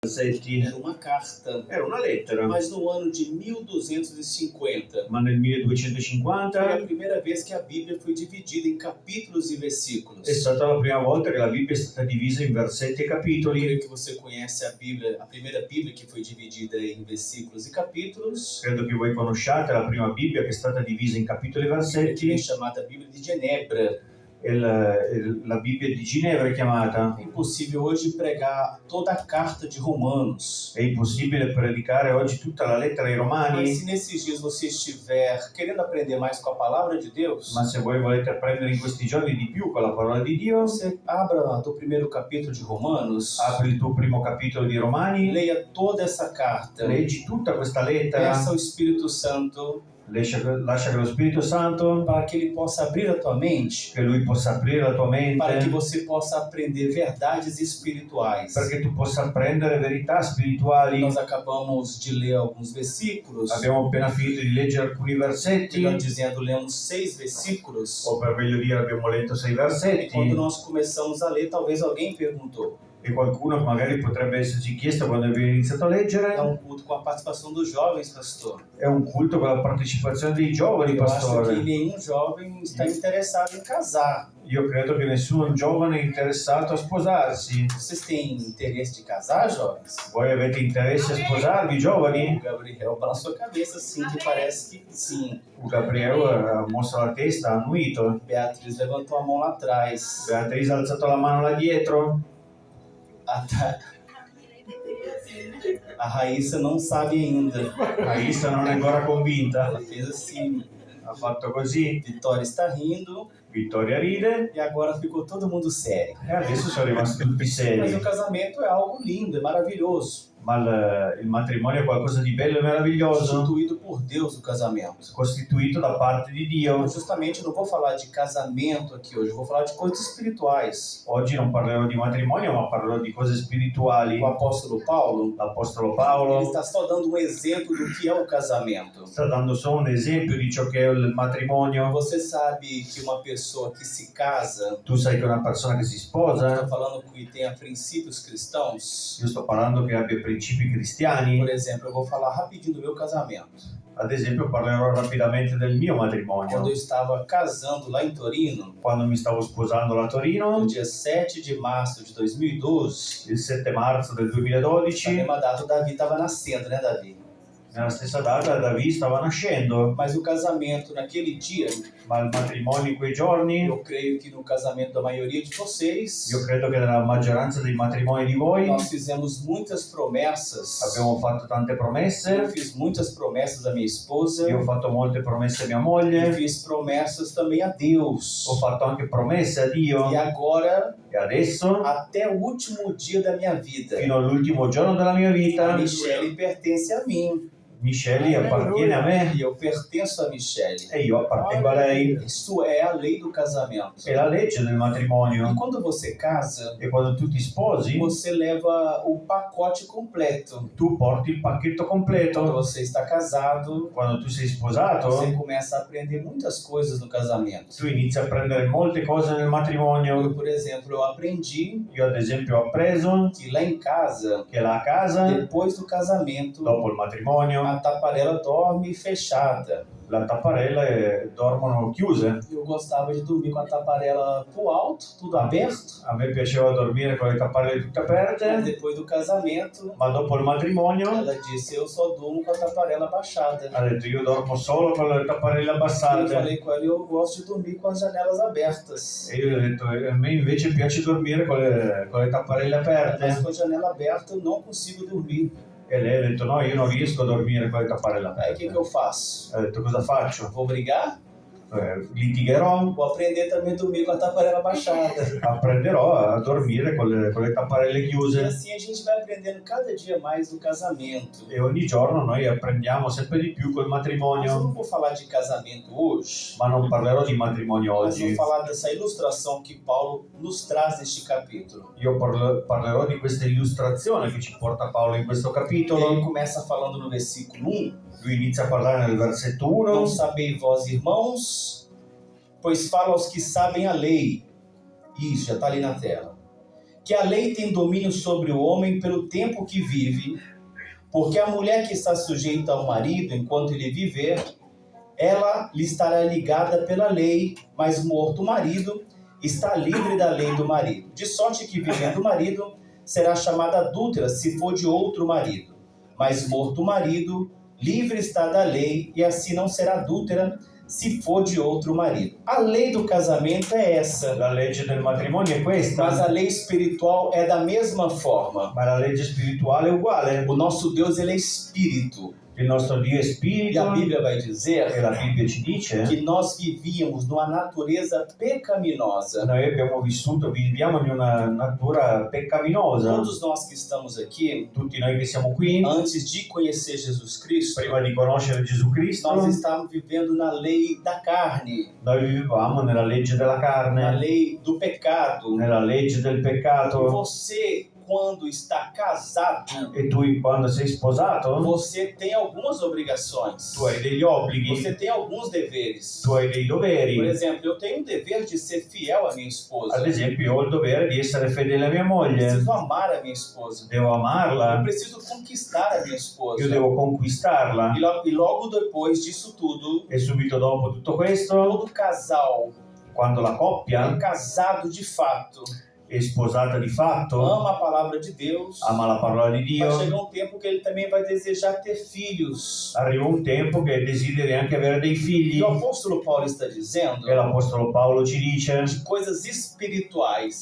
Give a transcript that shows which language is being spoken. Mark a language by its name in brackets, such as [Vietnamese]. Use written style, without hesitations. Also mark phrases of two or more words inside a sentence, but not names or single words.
[Portuguese] Era uma carta, [Italian] Era una lettera, [Portuguese] mas no ano de 1250 [Italian] ma nel [Portuguese] foi [Italian] 1250 [Portuguese] a primeira vez que a Bíblia foi dividida em capítulos e versículos. [Italian] è stata la prima volta che la Bibbia è stata divisa in versetti e [Portuguese] Creio [Italian] capitoli. [Portuguese] que você conhece a Bíblia, a primeira Bíblia que foi dividida em versículos e capítulos, [Italian] Credo che voi conosciate la prima Bibbia che è stata divisa in capitoli e [Portuguese] que é [Italian] versetti. [Portuguese] chamada Bíblia de Genebra. [Italian] La Bibbia di Ginevra è chiamata. [Portuguese] É impossível hoje pregar toda a carta de Romanos. [Italian] È impossibile predicare oggi tutta la lettera ai [Portuguese] Mas [Italian] Romani, [Portuguese] se nesses dias você estiver querendo aprender mais com a palavra de Deus, [Italian] ma se voi volete apprendere in questi giorni di più con la parola di Dio, [Portuguese] você abra do primeiro capítulo de Romanos, [Italian] apri il tuo primo capitolo di Romani, [Portuguese] leia toda essa carta, [Italian] leggi tutta questa lettera, [Portuguese] peça ao Espírito Santo [Italian] lascia che lo Spirito Santo, [Portuguese] para que ele possa abrir a tua mente, [Italian] che Lui possa aprire la tua [Portuguese] para que [Italian] mente, [Portuguese] você possa aprender verdades espirituais. [Italian] perché tu possa apprendere verità spirituali. [Portuguese] Nós acabamos de ler alguns versículos, [Italian] Abbiamo appena finito di leggere alcuni versetti, [Portuguese] melhor dizendo, lemos 6 versículos. [Italian] o per meglio dire abbiamo letto 6 [Portuguese] E quando [Italian] versetti, [Portuguese] nós começamos a ler, talvez alguém perguntou: [Italian] e qualcuno magari potrebbe esserci chiesto quando abbiamo iniziato a leggere: [Portuguese] é um culto com a participação dos jovens, pastor? [Italian] è un culto con la partecipazione dei giovani, [Portuguese] Eu acho que [Italian] pastore. [Portuguese] nenhum jovem está interessado em casar. [Italian] Io credo che nessun giovane è interessato a sposarsi. [Portuguese] Vocês têm interesse de casar, jovens? [Italian] Voi avete interesse a sposarvi, [Portuguese] O [Italian] giovani? [Portuguese] Gabriel balançou a cabeça assim, que parece que sim. [Italian] O Gabriele ha mosso la testa, ha annuito. [Portuguese] Beatriz levantou a mão lá atrás. [Italian] Beatrice ha alzato la mano là dietro. [Portuguese] A Raíssa não sabe ainda. [Italian] Raissa non è ancora convinta. [Portuguese] Ela fez assim. [Italian] Ha fatto così. [Portuguese] Vitória está rindo [Italian] Vittoria ride [Portuguese] e agora ficou todo mundo sério. [Italian] e adesso sono rimasti tutti [Portuguese] Mas [Italian] seri. [Portuguese] o casamento é algo lindo, é maravilhoso. [Italian] Ma il matrimonio è qualcosa di bello e meraviglioso, [Portuguese] Instituído por Deus o casamento. [Italian] costituito da parte di Dio. [Portuguese] Mas justamente eu não vou falar de casamento aqui hoje, eu vou falar de coisas espirituais. [Italian] Oggi non parlerò di matrimonio, ma parlerò di cose spirituali. [Portuguese] O apóstolo Paulo, [Italian] L'Apostolo [Portuguese] ele [Italian] Paolo [Portuguese] está só dando um exemplo do que é o casamento. [Italian] sta dando solo un esempio di ciò che è il matrimonio. [Portuguese] Você sabe que uma pessoa que se casa, [Italian] Tu sai che una persona che si sposa, [Portuguese] estou falando que tenha princípios cristãos. [Italian] io sto parlando che abbia principi cristiani. [Portuguese] Por exemplo, eu vou falar rapidinho do meu casamento. [Italian] Ad esempio parlerò rapidamente del mio [Portuguese] Quando [Italian] matrimonio. [Portuguese] eu estava casando lá em Torino, [Italian] Quando mi stavo sposando a [Portuguese] no [Italian] Torino, [Portuguese] dia 7 de março de 2012, [Italian] il 7 marzo del [Portuguese] na [Italian] 2012, [Portuguese] mesma data o Davi estava nascendo, né, Davi? [Italian] nella stessa data David stava nascendo, [Portuguese] Mas o casamento naquele dia, [Italian] ma il matrimonio in quei giorni, [Portuguese] eu creio que no casamento da maioria de vocês, [Italian] io credo che nella maggioranza dei matrimoni di voi [Portuguese] nós fizemos muitas promessas. [Italian] abbiamo fatto tante [Portuguese] Eu [Italian] promesse. [Portuguese] fiz muitas promessas à minha esposa. [Italian] Io ho fatto molte promesse a mia [Portuguese] E [Italian] moglie, [Portuguese] fiz promessas também a Deus. [Italian] ho fatto anche promesse a Dio, [Portuguese] E agora, [Italian] e adesso, [Portuguese] até o último dia da minha vida, [Italian] fino all'ultimo giorno della mia [Portuguese] a [Italian] vita, [Portuguese] Michele pertence a mim. [Italian] Michele appartiene a me [Portuguese] E eu pertenço a Michele. [Italian] e io appartengo a lei. [Portuguese] Isso é a lei do casamento. [Italian] È la legge del matrimonio. [Portuguese] E quando você casa, [Italian] E quando tu ti sposi, [Portuguese] você leva o pacote completo. [Italian] tu porti il pacchetto [Portuguese] Quando [Italian] completo. [Portuguese] você está casado, [Italian] Quando tu sei sposato, [Portuguese] você começa a aprender muitas coisas no casamento. [Italian] tu inizi a prendere molte cose nel matrimonio. [Portuguese] Eu, por exemplo, eu aprendi [Italian] Io ad esempio ho appreso [Portuguese] que lá em casa, [Italian] che la casa, [Portuguese] depois do casamento, [Italian] dopo il matrimonio, [Portuguese] a taparela dorme fechada. [Italian] le tapparelle dormono chiuse. [Portuguese] Eu gostava de dormir com a taparela pro alto, tudo aberto. [Italian] A me piaceva dormire con le tapparelle tutte [Portuguese] Mas [Italian] aperte, [Portuguese] depois do casamento, [Italian] ma dopo il matrimonio [Portuguese] ela disse: eu só durmo com a taparela baixada. [Italian] ha detto io dormo solo con le tapparelle [Portuguese] E eu [Italian] abbassate. [Portuguese] falei com ela: eu gosto de dormir com as janelas abertas. [Italian] E io ho detto a me invece piace dormire con le tapparelle [Portuguese] Mas [Italian] aperte. [Portuguese] com a janela aberta eu não consigo dormir. [Italian] E lei ha detto no, io non riesco a dormire con le tapparelle [Portuguese] Aí o que [Italian] aperte. [Portuguese] eu faço? [Italian] Ha detto cosa faccio? [Portuguese] Vou brigar? [Italian] Litigherò, [Portuguese] Vou aprender também a dormir com a taparela baixada. [Italian] apprenderò a dormire con le tapparelle [Portuguese] E [Italian] chiuse. [Portuguese] assim a gente vai aprendendo cada dia mais do casamento. [Italian] E ogni giorno noi apprendiamo sempre di più col [Portuguese] Mas eu [Italian] matrimonio. [Portuguese] não vou falar de casamento hoje, [Italian] Ma non parlerò di matrimonio [Portuguese] mas vou [Italian] oggi. [Portuguese] falar dessa ilustração que Paulo nos traz neste capítulo. [Italian] Io parlerò di questa illustrazione che ci porta Paolo in questo [Portuguese] E ele [Italian] capitolo. [Portuguese] começa falando no versículo 1: [Italian] Lui inizia a parlare nel versetto [Portuguese] Não [Italian] 1. [Portuguese] sabeis vós, irmãos, pois fala aos que sabem a lei. Isso, já está ali na tela. que a lei tem domínio sobre o homem pelo tempo que vive, porque a mulher que está sujeita ao marido enquanto ele viver, ela lhe estará ligada pela lei, mas morto o marido, está livre da lei do marido. De sorte que vivendo o marido, será chamada adúltera se for de outro marido. Mas morto o marido, livre está da lei, e assim não será adúltera se for de outro marido. A lei do casamento é essa. [Italian] La legge del matrimonio è questa, [Portuguese] Mas a lei espiritual é da mesma forma. [Italian] ma la legge spirituale è uguale. [Portuguese] O nosso Deus, ele é espírito. [Italian] Il nostro Dio è [Portuguese] E [Italian] spirito [Portuguese] a Bíblia vai [Italian] e [Portuguese] dizer [Italian] la Bibbia ci dice [Portuguese] que nós vivíamos numa natureza pecaminosa. [Italian] noi viviamo in una natura peccaminosa. [Portuguese] Todos nós que estamos aqui, [Italian] Tutti noi che siamo qui, [Portuguese] antes de conhecer Jesus Cristo, [Italian] prima di conoscere Gesù Cristo, [Portuguese] nós estávamos vivendo na lei da carne, [Italian] noi vivevamo nella legge della [Portuguese] na [Italian] carne, [Portuguese] lei do pecado. [Italian] nella legge del [Portuguese] E [Italian] peccato. [Portuguese] você, quando está casado, [Italian] E tu, quando sei sposato, [Portuguese] você tem algumas obrigações. [Italian] tu hai degli obblighi, [Portuguese] Você tem alguns deveres. [Italian] tu hai dei [Portuguese] Por [Italian] doveri. [Portuguese] exemplo, eu tenho um dever de ser fiel à minha esposa. [Italian] Ad esempio, io ho il dovere di essere fedele a mia [Portuguese] Eu [Italian] moglie. [Portuguese] preciso amar a minha esposa. [Italian] Devo [Portuguese] Eu [Italian] amarla, [Portuguese] preciso conquistar a minha esposa. [Italian] io devo conquistarla. [Portuguese] E logo depois disso tudo, [Italian] E subito dopo tutto questo, [Portuguese] todo casal [Italian] quando la coppia [Portuguese] casado de fato [Italian] è sposata di fatto, [Portuguese] ama a palavra de Deus, [Italian] ama la parola di [Portuguese] vai [Italian] Dio, [Portuguese] chegar um tempo que ele também vai desejar ter filhos. [Italian] arriva un tempo che desideri anche avere dei figli. [Portuguese] E o apóstolo Paulo está dizendo [Italian] E l'Apostolo Paolo ci dice [Portuguese] de coisas espirituais.